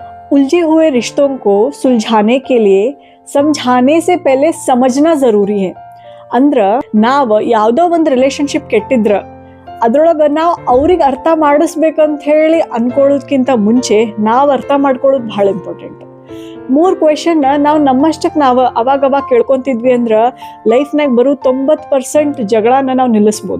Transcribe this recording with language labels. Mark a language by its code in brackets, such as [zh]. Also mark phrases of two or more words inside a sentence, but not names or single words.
[hi] उलझे हुए रिश्तों को सुलझाने के लिए समझाने से पहले समझना ज़रूरी है. [kn] ಅಂದ್ರೆ ನಾವು ಯಾವುದೋ ಒಂದು ರಿಲೇಶನ್ಶಿಪ್ ಕೆಟ್ಟಿದ್ರ ಅದ್ರೊಳಗೆ ನಾವು ಅವ್ರಿಗೆ ಅರ್ಥ ಮಾಡಿಸ್ಬೇಕಂತ ಹೇಳಿ ಅನ್ಕೊಳ್ಳೋದಕ್ಕಿಂತ ಮುಂಚೆ ನಾವು ಅರ್ಥ ಮಾಡ್ಕೊಳ್ಳೋದು ಭಾಳ ಇಂಪಾರ್ಟೆಂಟ್. 3 ಕ್ವೆಶನ್ನ ನಾವು ನಮ್ಮಷ್ಟಕ್ಕೆ ನಾವು ಅವಾಗ ಕೇಳ್ಕೊತಿದ್ವಿ ಅಂದ್ರೆ ಲೈಫ್ನಾಗ ಬರೋ 90% ಜಗಳನ ನಾವು ನಿಲ್ಲಿಸ್ಬೋದು.